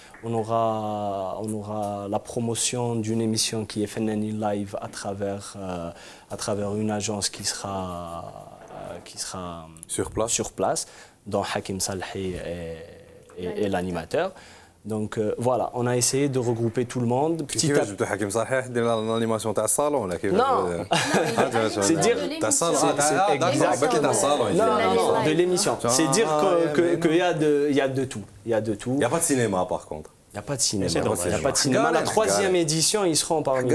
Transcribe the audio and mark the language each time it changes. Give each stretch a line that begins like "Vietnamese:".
French: On aura la promotion d'une émission qui est Fennani Live à travers une agence qui sera sur place, dont Hakim Salhi est l'animateur. Donc voilà, on a essayé de regrouper tout le monde.
Arabic: كيفاش جبتوا حكيم صحيح دير l'animation تاع الصالون ولا كيفاش؟
French: Non, c'est dire
Arabic: تاع الصالون تاع الصالون.
French: Non, de l'émission. C'est dire qu'il y a de tout. Il y a de tout. Il n'y a pas de cinéma par contre. Il n'y a pas de cinéma. Il n'y a pas de cinéma. La troisième édition, ils seront parmi nous.